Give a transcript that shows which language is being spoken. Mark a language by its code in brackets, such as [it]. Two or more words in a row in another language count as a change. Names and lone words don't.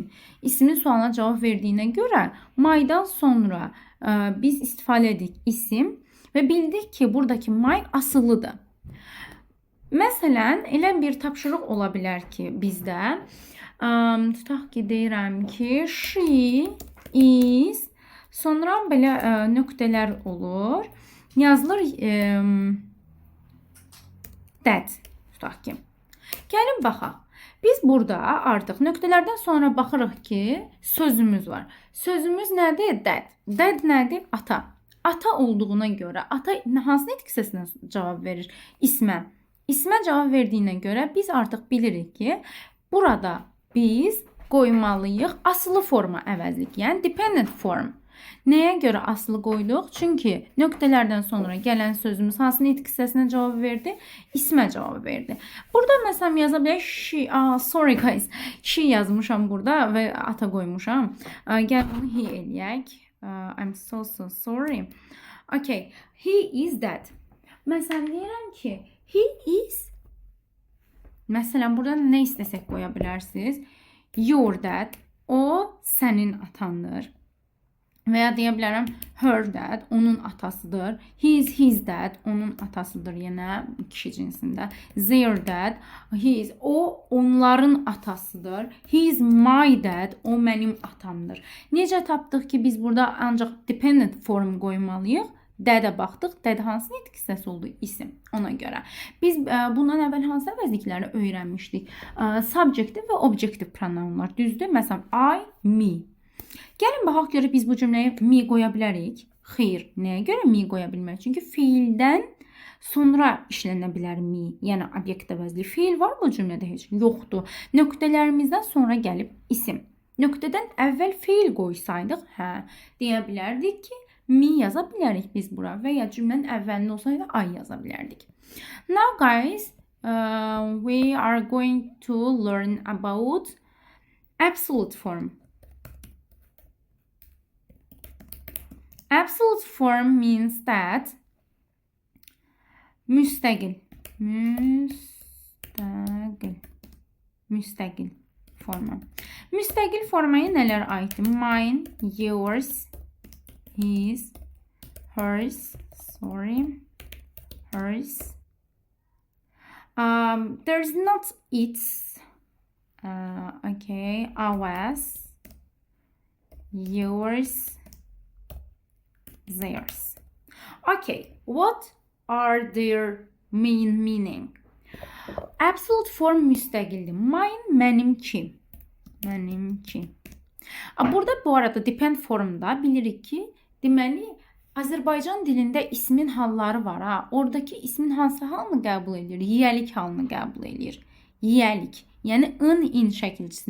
[az] İsmin sualına cavab verdiyinə görə my'dan sonra biz istifadə edik isim və bildik ki, buradakı my asılıdır. Məsələn, elə bir tapşırıq ola bilər ki, bizdə tutaq ki, deyirəm ki, [en] she is, [az] sonra belə nöqtələr olur. Yazılır that, tutaq ki. Gəlin baxaq. Biz burada artıq nöqtələrdən sonra baxırıq ki, sözümüz var. Sözümüz nədir? That. That nədir? Ata. Ata olduğuna görə, ata hansı nitq hissəsinə cavab verir? İsmə. İsmə cavab verdiyinə görə biz artıq bilirik ki, burada biz qoymalıyıq asılı forma əvəzlik, yəni [en] dependent form. [az] Nəyə görə asılı qoyduq? Çünki nöqtələrdən sonra gələn sözümüz hansı nitq hissəsinə cavab verdi? İsmə cavab verdi. Burada məsələn yaza bilərik she, [en] sorry guys, [az] she yazmışam burada və ata qoymuşam. Gəl bunu he eləyək. [en] I'm so sorry. Okay, he is that. [az] Məsələn deyirəm ki, [en] he is. [az] Məsələn burada nə istəsək qoya bilərsiniz? [en] Your dad, [az] o sənin atandır. Və ya deyə bilərəm [en] her dad, [az] onun atasıdır. [en] He is his dad, [az] onun atasıdır yenə kişi cinsində. [en] Their dad, [az] o onların atasıdır. [en] He is my dad, [az] o mənim atamdır. Necə tapdıq ki, biz burada ancaq [en] dependent form [az] qoymalıyıq? Dədə baxdıq. Dədə hansı nitq hissəsi oldu? İsim. Ona görə. Biz bundan əvvəl hansı əvəzlikləri öyrənmişdik? Subjective və [en] objective pronounlar. [az] Düzdür? Məsələn, [en] I, me. [az] Gəlin baxaq görək biz bu cümləyə me qoya bilərik. Xeyr. Nəyə görə me qoya bilmərik? Çünki fiildən sonra işlənə bilər me. Yəni obyekt əvəzli. Fiil var bu cümlədə heç? Yoxdur. Nöqtələrimizdən sonra gəlib isim. Nöqtədən əvvəl fiil qoysaydıq, deyə bilərdik ki, me yaza bilərik biz bura və ya cümlənin əvvəlində olsaydı I yaza bilərdik. [en] Now guys, we are going to learn about absolute form. Absolute form means that [az] müstəqil forma. Müstəqil formaya nələr aiddir? [en] Mine, yours, his, hers. There's not its. Okay, ours, yours, theirs. Okay, what are their main meaning? Absolute form [az] müstəqildir. Mine, mənimki. Mənimki. Burada bu arada [en] depend formda [az] bilirik ki, deməli Azərbaycan dilində ismin halları var ha. Oradakı ismin hansı halını qəbul edir? Yiyəlik halını qəbul edir. Yiyəlik. Yəni in şəkilçisini.